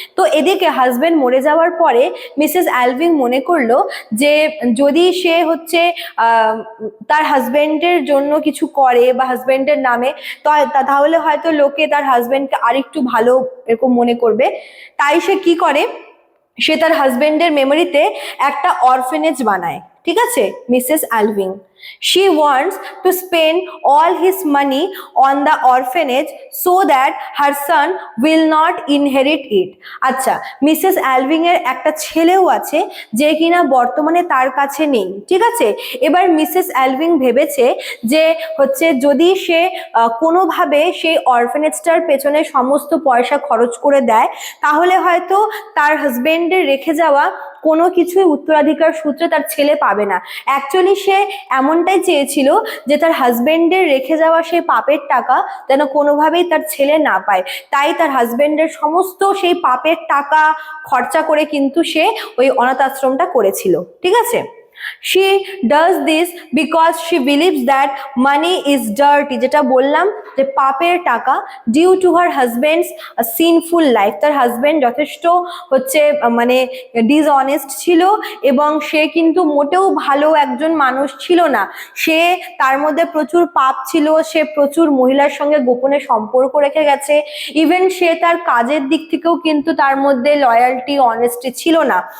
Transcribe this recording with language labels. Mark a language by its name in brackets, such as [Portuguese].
[Bangla] তো এদিকে হাজবেন্ড মরে যাওয়ার পরে মিসেস অ্যালভিং মনে করলো যে যদি সে হচ্ছে তার হাজবেন্ডের জন্য কিছু করে বা হাজবেন্ডের নামে, তাহলে হয়তো লোকে তার হাজবেন্ডকে আরেকটু ভালো এরকম মনে করবে। তাই সে কি করে, সে তার হাজবেন্ডের মেমোরিতে একটা অরফেনেজ বানায়। ঠিক আছে, Mrs অ্যালভিং। [English] She wants to spend all his money on the orphanage so that her son will not inherit it. [Bangla] আচ্ছা, মিসেস অ্যালভিং এর একটা ছেলেও আছে যে কিনা বর্তমানে তার কাছে নেই, ঠিক আছে। এবার মিসেস অ্যালভিং ভেবেছে যে হচ্ছে যদি সে কোনোভাবে সেই অরফেনেজটার পেছনে সমস্ত পয়সা খরচ করে দেয়, তাহলে হয়তো তার হাজবেন্ডের রেখে যাওয়া কোনো কিছুই উত্তরাধিকার সূত্রে তার ছেলে পাবে না। অ্যাকচুয়ালি সে এমনটাই চেয়েছিল যে তার হাজবেন্ডের রেখে যাওয়া সেই পাপের টাকা যেন কোনোভাবেই তার ছেলে না পায়, তাই তার হাজবেন্ডের সমস্ত সেই পাপের টাকা খরচা করে কিন্তু সে ওই অনাথ আশ্রমটা করেছিল, ঠিক আছে। [English] She does this because she believes that money is dirty, [Bangla] যেটা বললাম যে পাপের টাকা, [English] due to her husband's sinful life. [Bangla] তার হাজবেন্ড যথেষ্ট হচ্ছে মানে ডিসঅনেস্ট ছিল এবং সে কিন্তু মোটেও ভালো একজন মানুষ ছিল না। সে তার মধ্যে প্রচুর পাপ ছিল, সে প্রচুর মহিলার সঙ্গে গোপনে সম্পর্ক রেখে গেছে, ইভেন সে তার কাজের দিক থেকেও কিন্তু তার মধ্যে লয়ালটি অনেস্টি ছিল না।